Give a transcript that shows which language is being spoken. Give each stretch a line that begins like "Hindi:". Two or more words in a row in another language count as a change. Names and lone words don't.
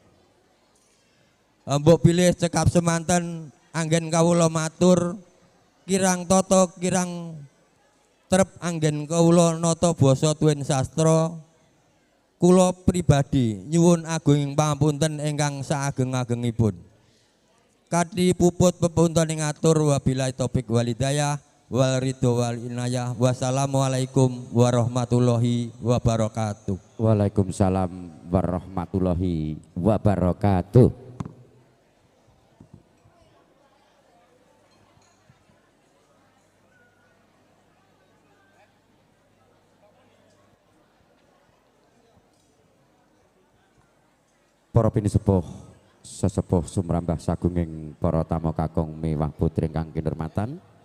Javanese: Mbok pilih cekap semanten anggen kawula matur kirang tata kirang trep anggen kawula nata basa tuwin sastra. Kula pribadi nyuwun agunging pangapunten ingkang saageng-agengipun. Kadhi puput pepunten ngatur
Arabic: وبالله التوفيق والهداية والرضا والعناية. والسلام عليكم ورحمة الله وبركاته. وعليكم السلام ورحمة الله وبركاته.
Javanese: Para pinisepuh sesepuh sumrambah sagunging para tamu kakung miwah putri ingkang kinurmatan,